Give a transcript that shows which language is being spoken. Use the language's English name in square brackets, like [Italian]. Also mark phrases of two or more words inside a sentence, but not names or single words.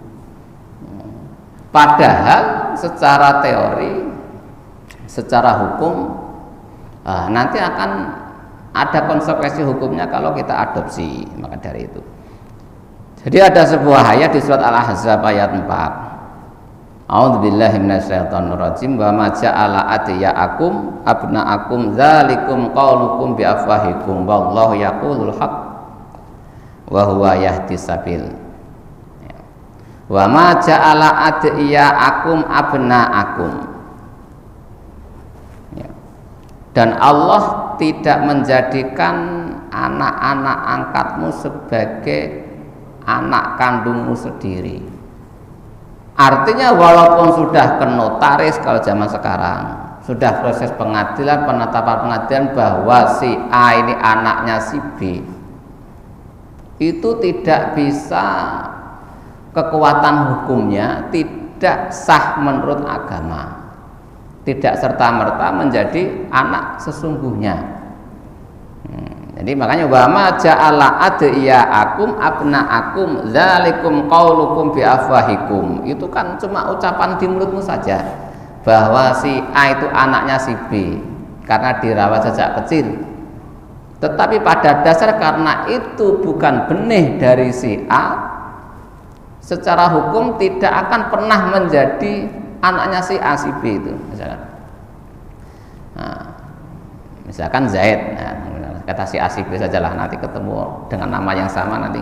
[Indonesian] Padahal secara teori, secara hukum, nanti akan ada konsekuensi hukumnya kalau kita adopsi. Maka dari itu, jadi ada sebuah ayat di surat Al-Ahzab ayat 4. [Arabic] أعوذ بالله من الشيطان الرجيم وما جعل أدعياءكم أبناءكم ذلكم قولكم بأفواهكم والله يقول الحق وهو يهدي السبيل. وما جعل أدعياءكم أبناءكم. [Indonesian] Dan Allah tidak menjadikan anak-anak angkatmu sebagai anak kandungmu sendiri. Artinya walaupun sudah ke notaris kalau zaman sekarang, sudah proses pengadilan, penetapan pengadilan bahwa si A ini anaknya si B, itu tidak bisa, kekuatan hukumnya tidak sah menurut agama, tidak serta-merta menjadi anak sesungguhnya. Jadi makanya [Arabic] وما جعل أدعياءكم أبناءكم ذلكم قولكم بأفواهكم. [Indonesian] Itu kan cuma ucapan di mulutmu saja bahwa si A itu anaknya si B karena dirawat sejak kecil. Tetapi pada dasar karena itu bukan benih dari si A, secara hukum tidak akan pernah menjadi anaknya si A si B itu misalkan Zaid, kata si A si B sajalah, nanti ketemu dengan nama yang sama nanti.